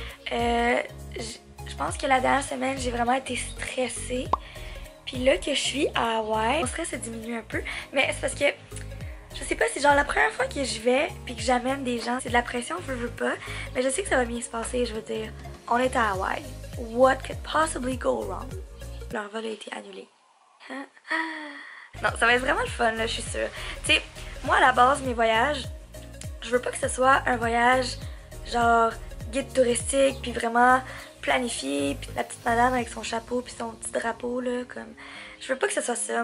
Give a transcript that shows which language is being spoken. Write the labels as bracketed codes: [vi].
[fr] Je pense que la dernière semaine j'ai vraiment été stressée. Puis là que je suis à Hawaï, mon stress a diminué un peu. Mais c'est parce que je sais pas, c'est genre la première fois que je vais puis que j'amène des gens. C'est de la pression, je veux pas. Mais je sais que ça va bien se passer, je veux dire. On est à Hawaï. [en] What could possibly go wrong? [fr] Leur vol a été annulé. Non, ça va être vraiment le fun, là, je suis sûre. Tu sais, moi, à la base, mes voyages, je veux pas que ce soit un voyage genre guide touristique, puis vraiment planifié, puis la petite madame avec son chapeau, puis son petit drapeau, là, comme... Je veux pas que ce soit ça.